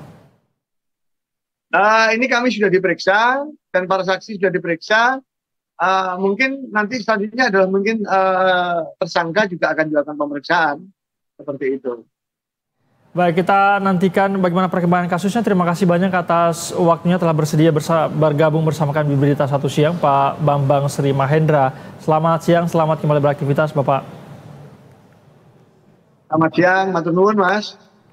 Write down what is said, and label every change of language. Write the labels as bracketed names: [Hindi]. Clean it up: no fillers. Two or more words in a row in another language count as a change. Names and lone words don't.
[Indonesian] Ini kami sudah diperiksa dan para saksi sudah diperiksa. Mungkin nanti selanjutnya adalah mungkin tersangka juga akan dilakukan pemeriksaan seperti itu. Baik, kita nantikan bagaimana perkembangan kasusnya. Terima kasih banyak atas waktunya telah bersedia bergabung bersama kami di Berita Satu Siang, Pak Bambang Sri Mahendra. Selamat siang, selamat kembali beraktivitas, Bapak. Selamat siang, [Javanese] matur nuwun, [Indonesian] Mas.